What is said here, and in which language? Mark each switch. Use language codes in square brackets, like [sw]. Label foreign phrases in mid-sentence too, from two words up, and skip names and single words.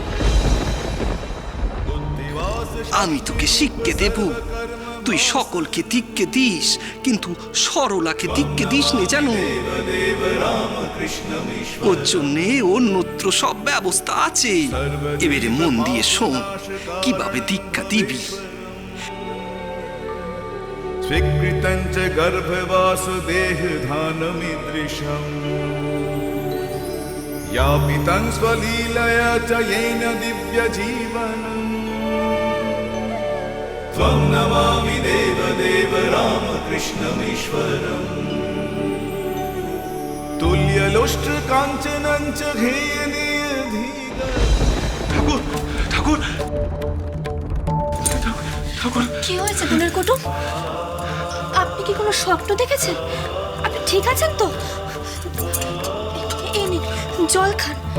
[bn] আমি তোকে শিক্ষা দেব। তুই সকলকে দীক্ষা দিস, কিন্তু সরলাকে দীক্ষা দিস নে জানো। ওর জন্যে অন্যত্র সব ব্যবস্থা আছে। এবারে মন দিয়ে শোন কিভাবে দীক্ষা দিবি। [sa] स्वीकृतञ्च गर्भवासुदेहधानमीदृशम् यापितं स्वलीलया च येन दिव्यजीवनम् त्वं नमामि देवदेव रामकृष्णमीश्वरम् तुल्यलुष्ट्रकाञ्चनं च [bn] ঠাকুর, ঠাকুর, ঠাকুর। কি হয়েছে গুণের কুটুম? আপনি কি কোনো স্বপ্ন দেখেছেন? আপনি ঠিক আছেন তো? এই নিন, জল খান।